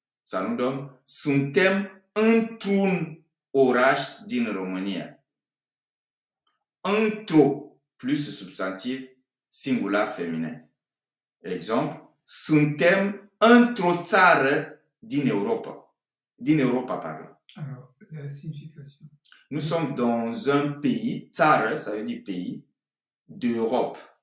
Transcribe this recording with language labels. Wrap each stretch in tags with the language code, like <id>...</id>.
<fr>Ça nous donne</fr> <ro>suntem într-un oraș din România.</ro> <fr>un trop plus substantif singular féminin.</fr> <ro>Exemple, suntem într-o țară din Europa. Din Europa, pardon.</ro> <fr>Alors, la signification. Nous sommes dans un pays, țară, ça veut dire pays, d'Europe.</fr>